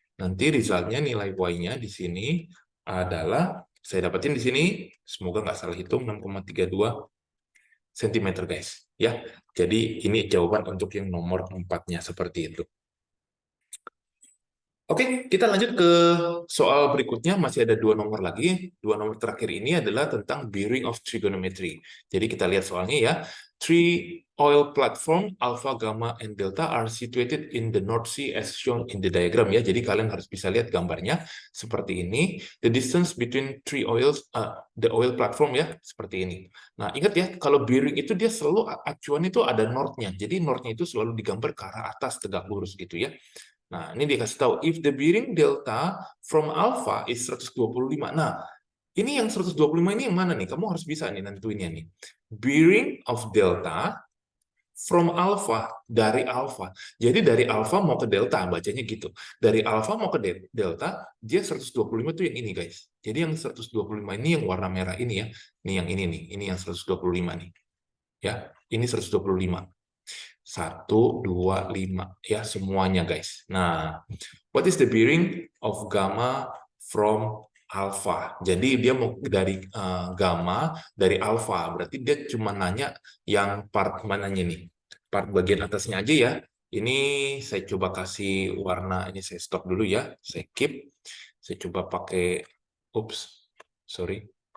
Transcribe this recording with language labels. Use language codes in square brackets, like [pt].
[id] Nanti resultnya nilai Y-nya di sini adalah, saya dapetin di sini, semoga nggak salah hitung, 6,32 cm guys. Ya, jadi ini jawaban untuk yang nomor 4-nya seperti itu. Oke, kita lanjut ke soal berikutnya. Masih ada 2 nomor lagi. 2 nomor terakhir ini adalah tentang bearing of trigonometry. Jadi kita lihat soalnya ya. [en] Three oil platform alpha, gamma, and delta are situated in the North Sea as shown in the diagram ya. [id] Jadi kalian harus bisa lihat gambarnya seperti ini. [en] The distance between three oils, the oil platform [id] ya, seperti ini. Nah, ingat ya, kalau bearing itu dia selalu acuan itu ada north-nya. Jadi north-nya itu selalu digambar ke arah atas tegak lurus gitu ya. Nah, ini dikasih tahu, [en] if the bearing delta from alpha is 125. [id] Nah, ini yang 125 ini yang mana nih? Kamu harus bisa nih nentuinnya nih. [en] Bearing of delta from alpha, [id] dari alpha. Jadi dari alpha mau ke delta, bacanya gitu. Dari alpha mau ke delta, dia 125 tuh yang ini guys. Jadi yang 125 ini yang warna merah ini ya. Ini yang ini nih, ini yang 125 nih. Ya, ini 125. 125 ya semuanya guys. Nah, [en] what is the bearing of gamma from alpha? [id] Jadi dia mau dari gamma dari alpha, berarti dia cuma nanya yang part mananya nih. Part bagian atasnya aja ya. Ini saya coba kasih warna, ini saya stop dulu ya. Saya keep. Saya coba pakai, [en] oops, sorry.